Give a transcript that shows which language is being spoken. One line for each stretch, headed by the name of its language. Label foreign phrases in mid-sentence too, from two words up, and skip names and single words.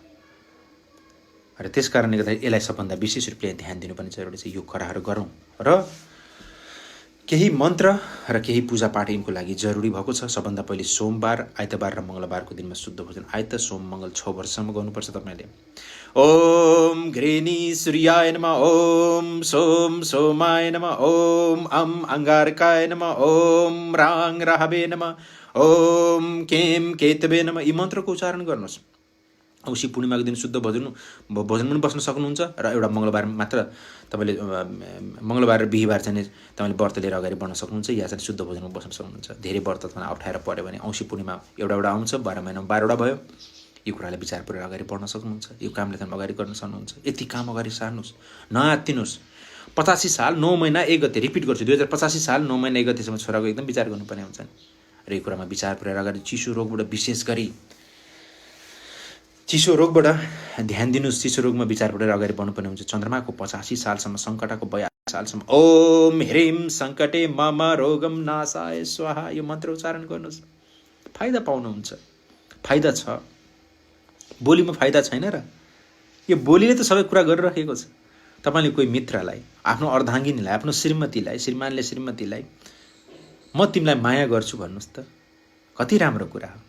Nepali: र त्यस कारणले गर्दाखेरि यसलाई सबभन्दा विशेष रूपले ध्यान दिनुपर्ने जरुरी छ। यो कुराहरू गरौँ र केही मन्त्र र केही पूजापाठ यिनको लागि जरुरी भएको छ। सबभन्दा पहिले सोमबार, आइतबार र मङ्गलबारको दिनमा शुद्ध भोजन आइत, सोम, मङ्गल 6 वर्षसम्म गर्नुपर्छ तपाईँले।
Sanskrit: ओम घृणी सूर्याय नमः, ओम सोम सोमाय नमः, ओम अम अंगारकाय नमः, ओम राङ राहवे नमः, ओम केम केतवे नमः।
Nepali: यी मन्त्रको उच्चारण गर्नुहोस्। औँसी पूर्णिमाको दिन शुद्ध भोजन पनि बस्न सक्नुहुन्छ। र एउटा मङ्गलबार मात्र तपाईँले मङ्गलबार र बिहिबार चाहिँ तपाईँले व्रत लिएर अगाडि बढ्न सक्नुहुन्छ, या चाहिँ शुद्ध भोजनमा बस्न सक्नुहुन्छ। धेरै व्रत तपाईँलाई अप्ठ्यारो पऱ्यो भने औँसी पूर्णिमा एउटा आउँछ, 12 महिनामा 12वटा भयो। यो कुरालाई विचार गरेर अगाडि बढ्न सक्नुहुन्छ। यो कामले तपाईँ अगाडि गर्न सक्नुहुन्छ। यति काम अगाडि सार्नुहोस्, नआत्तिनुहोस्। 85 साल 9 महिना 1 गते, रिपिट गर्छु, 2085 साल 9 महिना 1 गतेसम्म छोराको एकदम विचार गर्नुपर्ने हुन्छ। र यो कुरामा विचार पुर्याएर अगाडि चिसो रोगबाट विशेष गरी चिसो रोगबाट ध्यान दिनुहोस्। चिसो रोगमा विचार पुर्याएर अगाडि बढ्नुपर्ने हुन्छ। चन्द्रमाको 85 सालसम्म, सङ्कटाको 82 सालसम्म
Sanskrit: ओम ह्रीम सङ्कटे मम रोगम नाशाय स्वाहा
Nepali: यो मन्त्र उच्चारण गर्नुहोस्। फाइदा पाउनुहुन्छ। फाइदा छ, बोलीमा फाइदा छैन र यो बोलीले त सबै कुरा गरिराखेको छ। तपाईँले कोही मित्रलाई, आफ्नो अर्धाङ्गिनीलाई, आफ्नो श्रीमतीलाई, श्रीमानले श्रीमतीलाई म तिमीलाई माया गर्छु भन्नुहोस् त, कति राम्रो कुरा हो।